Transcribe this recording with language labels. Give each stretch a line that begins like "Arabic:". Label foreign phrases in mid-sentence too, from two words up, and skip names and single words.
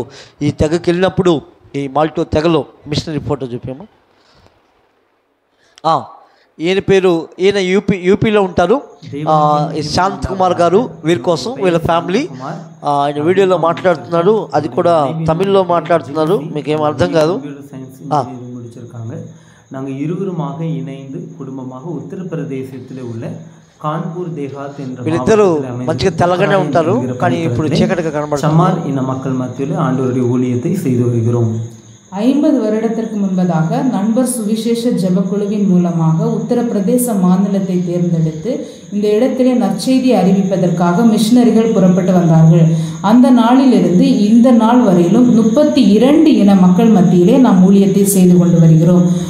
Telugu: ఈ తెగకి వెళ్ళినప్పుడు ఈ మాల్టో తెగలో మిషనరీ ఫోటో చూపాము. ఈయన యూపీలో ఉంటారు. శాంత్ కుమార్ గారు వీరి కోసం, వీళ్ళ ఫ్యామిలీ ఆయన వీడియోలో మాట్లాడుతున్నారు. అది కూడా తమిళ్లో మాట్లాడుతున్నారు, మీకేం అర్థం కాదు.
Tamil: நாங்கள் இருவருமாக இணைந்து குடும்பமாக உத்தரப்பிரதேசத்தில் உள்ள கான்பூர் தேகாத் என்ற
Telugu: వీళ్ళిద్దరూ మంచిగా తెల్లగానే ఉంటారు, కానీ ఇప్పుడు చీకటిగా కనబడుతుంది.
Tamil: சமார் இன மக்கள் மத்தியில் ஆண்டவருடைய ஊழியத்தை செய்து வருகிறோம். 50 வருடத்திற்கு முன்பதாக நண்பர் சுவிசேஷ ஜெபக்குழுவின் மூலமாக உத்தரப்பிரதேச மாநிலத்தை தேர்ந்தெடுத்து இந்த இடத்திலே நற்செய்தி அறிவிப்பதற்காக மிஷனரிகள் புறப்பட்டு வந்தார்கள். அந்த நாளிலிருந்து இந்த நாள் வரையிலும் 32 இன மக்கள் மத்தியிலே நாம் ஊழியத்தை செய்து கொண்டு வருகிறோம்.